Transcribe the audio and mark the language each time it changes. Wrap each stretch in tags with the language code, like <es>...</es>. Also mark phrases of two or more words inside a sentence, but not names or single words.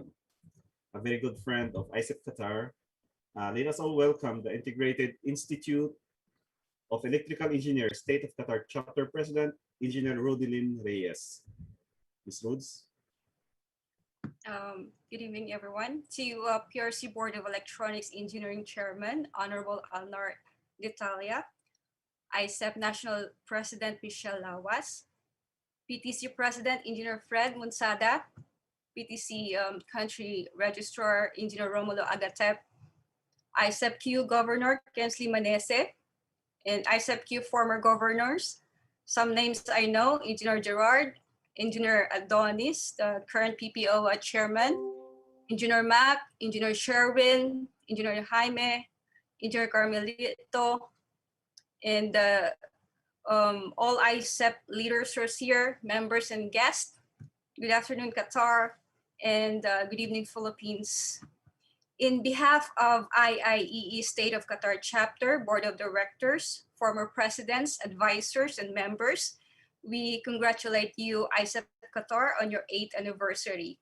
<en>A very good friend of IECEP Qatar. Let us all welcome the Integrated Institute of Electrical Engineers, State of Qatar Chapter President, Engineer Rodilyn Reyes. Ms. Rhodes. Good evening, everyone. To PRC Board of Electronics Engineering Chairman, Honorable Alnar D'Italia, IECEP National President Michelle Lawas, PTC President Engineer Fred Munsada, PTC Country Registrar Engineer Romulo Agatep, IECEP-Q Governor Kensley Manese, and IECEP-Q former governors. Some names I know: Engineer Gerard, Engineer Adonis, the current PPO chairman, Engineer Mac, Engineer Sherwin, Engineer Jaime, Engineer Carmelito, and all IECEP leaders who are here, members and guests. Good afternoon, Qatar, and good evening, Philippines. In behalf of IIEE State of Qatar Chapter, Board of Directors, former presidents, advisors, and members, we congratulate you, IECEP Qatar, on your 8th anniversary.</en>